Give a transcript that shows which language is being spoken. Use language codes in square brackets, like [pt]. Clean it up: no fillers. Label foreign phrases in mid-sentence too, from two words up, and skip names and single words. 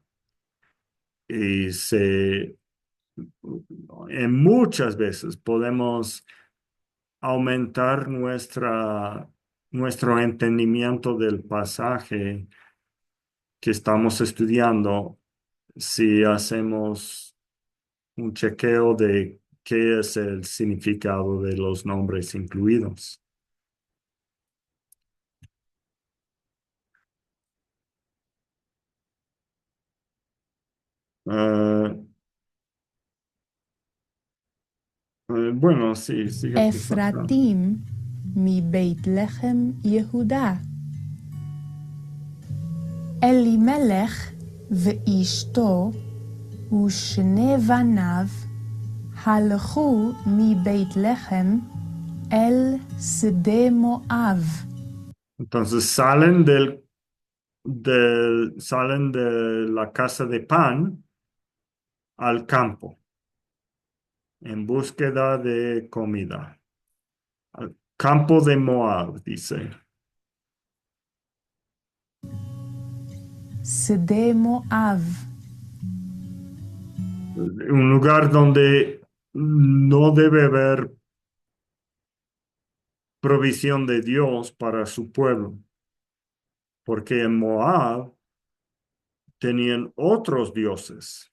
[es] Y en muchas veces podemos aumentar nuestro entendimiento del pasaje que estamos estudiando si hacemos un chequeo de qué es el significado de los nombres incluidos. Ah, bueno, sí, sigue. [he] אפרתים מבית לחם יהודה. אלימלך ואשתו ושני בניו הלכו מבית לחם אל שדה מואב. [es] Entonces salen de la casa de pan al campo en búsqueda de comida. Al campo de Moab, dice. [he] שדה מואב. [es] Un lugar donde no debe haber provisión de Dios para su pueblo, porque en Moab tenían otros dioses.